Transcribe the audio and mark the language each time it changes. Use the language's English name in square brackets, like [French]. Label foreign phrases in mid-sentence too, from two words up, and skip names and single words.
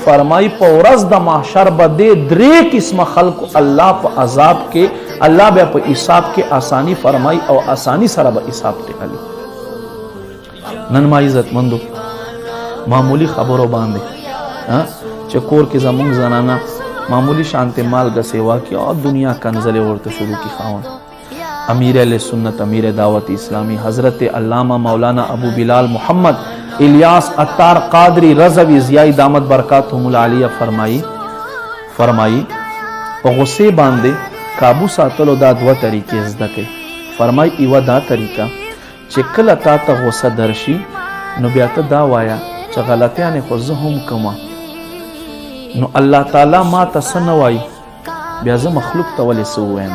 [Pashto] فرمای په ورځ د محشر باندې درې قسم خلق الله په عذاب کې، الله به په حساب کې آسانی فرمای او آسانی سره به حساب ته علي. نن ما عزت مندو معمولی خبرو باندې چې کور کې زمونږ زنانه معمولی شانت مالګه سیوا کی او دنیا کنزله ورته شروع کی خاون. امیر اہل سنت، امیر دعوت اسلامی حضرت علامہ مولانا ابو بلال محمد الیاس عطار قادری رضوی ضیاء [Arabic] دامت برکاتهم العالیہ [Pashto] فرمائی په غصه باندې قابو ساتلو دا دوه طریقې زده کړئ. فرمای ایوه دا طریقه چې کله تا ته غصه درشي نو بیا ته دا وایا چې غلطیانې خو زه هم کومه، نو الله تعالی ما ته څه نه وایي بیا زه مخلوق ته ولې څه ووایم.